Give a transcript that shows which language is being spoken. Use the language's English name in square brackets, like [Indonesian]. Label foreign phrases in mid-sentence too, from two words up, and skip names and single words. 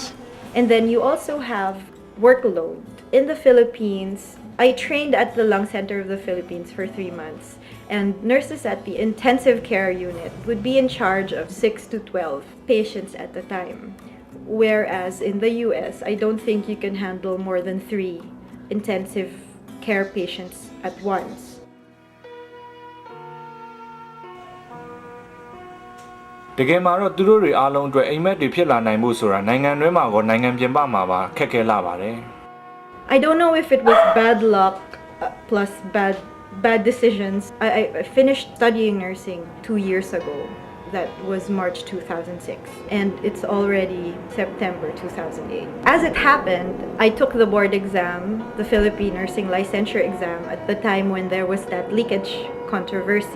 [English] And then you also have workload. In the Philippines, I trained at the Lung Center of the Philippines for 3 months, and nurses at the intensive care unit would be in charge of 6 to 12 patients at a time. Whereas in the US, I don't think you can handle more than 3 intensive care patients at once. [Burmese] တကယ်မှာတော့သူတို့တွေအားလုံးအတွက်အိမ်မက်တွေဖြစ်လာနိုင်မှုဆိုတာနိုင်ငံတွင်းမှာကောနိုင်ငံပြင်ပမှာပါခက်ခဲလာပါတယ် [English] I don't know if it was bad luck plus bad decisions. I finished studying nursing 2 years ago. That was March 2006, and it's already September 2008. As it happened, I took the board exam, the Philippine Nursing Licensure exam, at the time when there was that leakage controversy.